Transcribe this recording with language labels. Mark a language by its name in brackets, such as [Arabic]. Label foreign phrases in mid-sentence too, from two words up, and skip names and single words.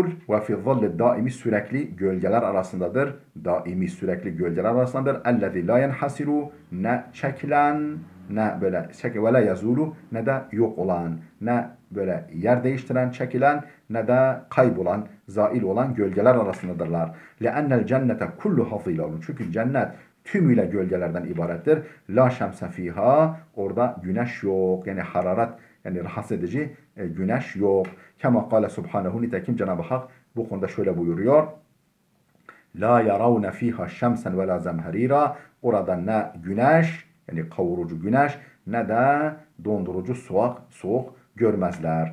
[Arabic] وفي ظل دائم, [Turkish] sürekli gölgeler arasındadır. Daimi sürekli gölgeler arasındadır. [Arabic] الذي لا ينحسر, [Turkish] ne çekilen, ne böyle çekilen, [Arabic] ولا يزول, [Turkish] ne de yok olan, ne böyle yer değiştiren, çekilen ne de kaybolan, zail olan gölgeler arasındadırlar. [Arabic] لَاَنَّ الْجَنَّةَ كُلُّ حَظِيلَهُ [Turkish] Çünkü cennet tümüyle gölgelerden ibarettir. [Arabic] لا شمس فيها [Turkish] orada güneş yok. Yani hararet yani rahatsız edici güneş yok. [Arabic] كما قال سبحانه [Turkish] nitekim Cenab-ı Hak bu konuda şöyle buyuruyor. [Arabic] لا يرون فيها شمسا ولا زمهريرا [Turkish] orada ne güneş yani kavurucu güneş ne de dondurucu soğuk görmezler.